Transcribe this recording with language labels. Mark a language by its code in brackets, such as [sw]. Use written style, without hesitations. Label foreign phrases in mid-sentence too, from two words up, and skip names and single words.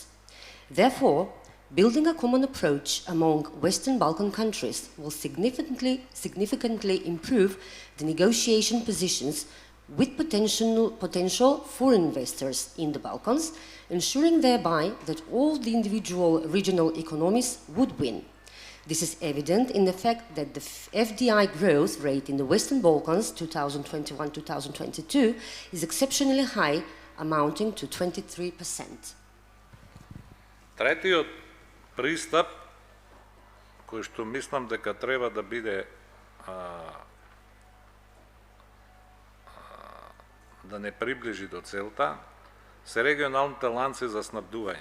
[en] Therefore, building a common approach among Western Balkan countries will significantly improve the negotiation positions with potential foreign investors in the Balkans, ensuring thereby that all the individual regional economies would win. This is evident in the fact that the FDI growth rate in the Western Balkans 2021-2022 is exceptionally high, amounting to 23%. [mk] Третиот пристап, кој што мислам дека треба да биде да не приближи до целта, се регионалните ланци за снабдување.